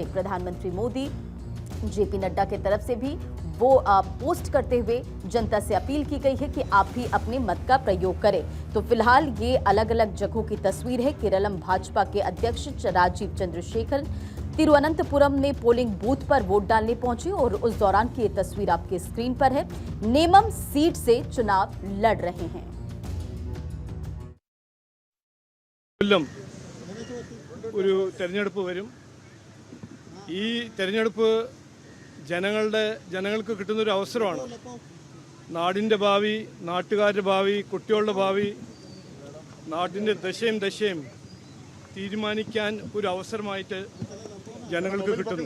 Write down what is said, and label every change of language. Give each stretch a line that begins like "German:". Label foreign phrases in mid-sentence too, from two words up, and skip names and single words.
Hindi: प्रधानमंत्री मोदी, जेपी नड्डा की तरफ से भी वो पोस्ट करते हुए जनता से अपील की गई है कि आप भी अपने मत का प्रयोग करें। तो फिलहाल ये अलग अलग जगहों की तस्वीर है। केरलम भाजपा के अध्यक्ष राजीव चंद्रशेखर तिरुवनंतपुरम में पोलिंग बूथ पर वोट डालने पहुंचे और उस दौरान की ये तस्वीर आपके स्क्रीन पर है। नेमम सीट से चुनाव लड़ रहे हैं।
Malayalam: ഒരു തെരഞ്ഞെടുപ്പ് വരും. ഈ തെരഞ്ഞെടുപ്പ് ജനങ്ങൾക്ക് കിട്ടുന്ന ഒരു അവസരമാണ്. നാടിൻ്റെ ഭാവി, നാട്ടുകാരുടെ ഭാവി, കുട്ടികളുടെ ഭാവി, നാടിൻ്റെ ദശയും തീരുമാനിക്കാൻ ഒരു അവസരമായിട്ട് ജനങ്ങൾക്ക് കിട്ടുന്നു.